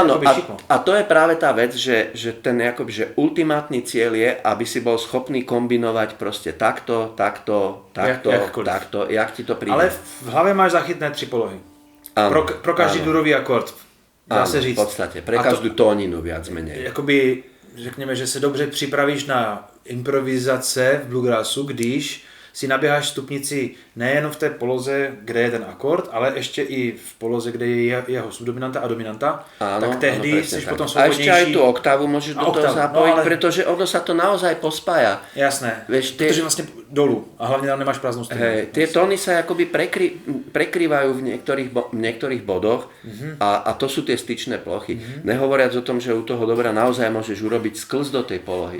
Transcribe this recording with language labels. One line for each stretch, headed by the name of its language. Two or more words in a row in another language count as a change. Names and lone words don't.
Slovak: Áno, a to je práve tá vec, že ten akoby, že ultimátny cieľ je, aby si bol schopný kombinovať proste takto, jak ti to príde. Ale v hlave máš zachytné 3 polohy.
Czech: Pro každý durový akord. Dá se říct.
Slovak: V podstate, pre každú tóninu viac menej.
Czech: Jakoby, řekněme, že se dobře připravíš na improvizace v bluegrassu, když si naběháš stupnici nejen v té poloze, kde je ten akord, ale ještě i v poloze, kde je jeho subdominanta a dominanta, tak tehdy jsi potom svobodnější.
Slovak: A ešte aj tú oktávu môžeš do toho zapojiť, pretože ono sa to naozaj pospája. Jasné, protože vlastne dolu a hlavne tam nemáš prázdnu strunu. Tie tóny sa akoby prekrývajú v niektorých bodoch a to sú tie styčné plochy. Nehovoriac o tom, že u toho dobra naozaj môžeš urobiť sklz do tej polohy.